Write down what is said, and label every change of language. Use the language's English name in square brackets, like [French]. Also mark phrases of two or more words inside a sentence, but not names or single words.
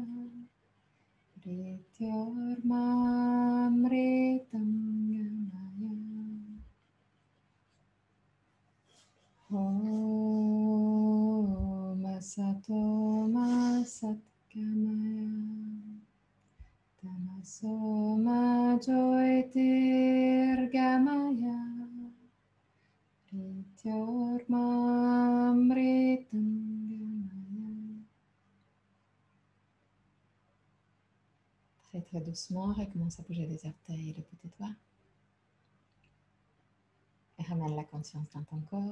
[Sanskrit] मृत्योर्मा अमृतं गमय ॐ असतो मा सद्गमय तमसो मा ज्योतिर्गमय मृत्योर्मा अमृतं गमय. [French] Très très doucement, recommence à bouger les orteils et le bout des doigts. Et ramène la conscience dans ton corps.